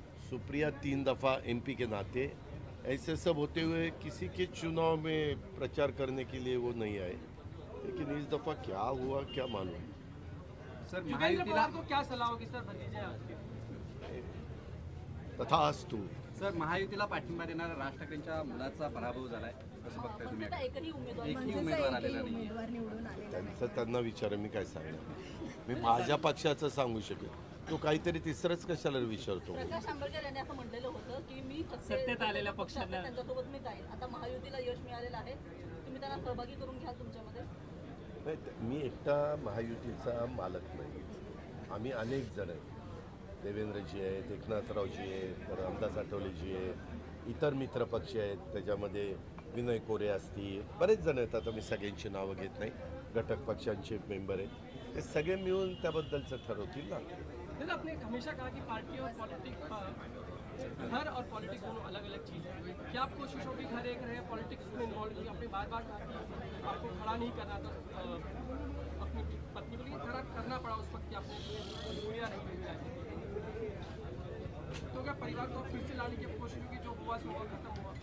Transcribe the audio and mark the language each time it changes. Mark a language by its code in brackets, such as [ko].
[hi] सुप्रिया 3 दफ़ा MP के नाते, ऐसे सब होते हुए किसी के चुनाव में प्रचार करने के लिए वो नहीं आए। लेकिन इस दफ़ा क्या हुआ क्या मालूम। सर [mr] महायुतीला [hi] को क्या सलाह होगी सर भतीजे आपके? तथास्तु। [mr] सर महायुतीला पाठिंबा देणारा राज ठाकरेंच्या मुलाचा पराभव झालाय, कसं बघताय तुम्ही? आता एकही उमेदवार एकही उमेदवार आलेला नाही। उमेदवार निवडून आले त्यांना विचारा, मी काय सांगणार? मी माझ्या पक्षाचं सांगू शकेल, तो काहीतरी तिसरंच कशाला विचारतो? प्रकाश आंबेडकर यांनी असं म्हटलेलं होतं की मी सत्तेत आलेल्या पक्षाला त्यांच्यासोबत मी जाईन। आता महायुतीला यश मिळालेलं आहे, तुम्ही त्यांना सहभागी करून घ्याल तुमच्यामध्ये? नाही, मी एकटा महायुतीचा मालक नाही, आम्ही अनेक जण आहेत, देवेंद्रजी आहेत, एकनाथरावजी आहेत, तर रामदास आठवलेजी आहेत, इतर मित्रपक्ष आहेत, त्याच्यामध्ये विनय कोरे असतील, बरेच जण आहेत, आता मी सगळ्यांची नावं घेत नाही, घटक पक्षांचे मेंबर आहेत, ते सगळे मिळून त्याबद्दलचं ठरवतील ना। [hi] दादा आपने हमेशा कहा कि पार्टी और पॉलिटिक्स, घर और पॉलिटिक्स दोनों अलग अलग चीज़ है, क्या आप कोशिश होगी घर एक रहे, पॉलिटिक्स में इन्वॉल्व हुई? आपने बार कहा कि आपको खड़ा नहीं करना था, अपनी पत्नी को, लेकिन खड़ा करना पड़ा उस वक्त कि आपने दुनिया नहीं मिली, तो क्या परिवार को फिर से लाने की कोशिश होगी, जो हुआ सो हुआ, खत्म हुआ?